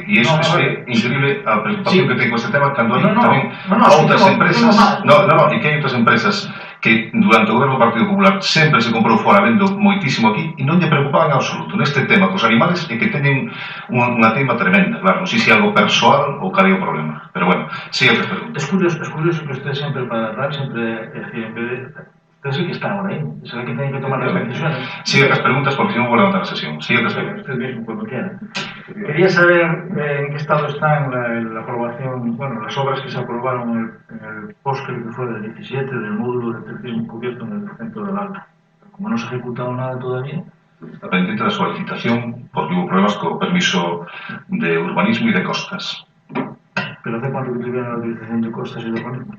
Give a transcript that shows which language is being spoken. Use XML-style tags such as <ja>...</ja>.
<gl>E iso é increíble a preocupación que ten con este tema cando hai tamén outras empresas. E que hai outras empresas que durante o goberno do Partido Popular sempre se comprou fora vendo moitísimo aquí e non lle preocupaban en absoluto neste tema cos animales e que teñen unha tema tremenda, claro, non sei se é algo persoal ou cal é o problema, pero bueno, sigue as preguntas.</gl> <es>Es curioso que usted siempre para hablar, siempre usted sí que está ahora ahí, es el que tiene que tomar las decisiones.</es> <gl>Sigue as preguntas porque si non vou levantar a sesión, sigue as preguntas.</gl> <es>Usted mismo cuando quiera. Quería saber en qué estado está la aprobación, bueno, las obras que se aprobaron en el post que fue del 17 del módulo de atletismo cubierto en el centro del Alto. Como no se ha ejecutado nada todavía.</es> <gl>Está pendiente da súa licitación porque hubo problemas co permiso de urbanismo e de costas.</gl> <es>¿Pero hace cuánto que tuvieron la utilización de costas y de urbanismo?</es>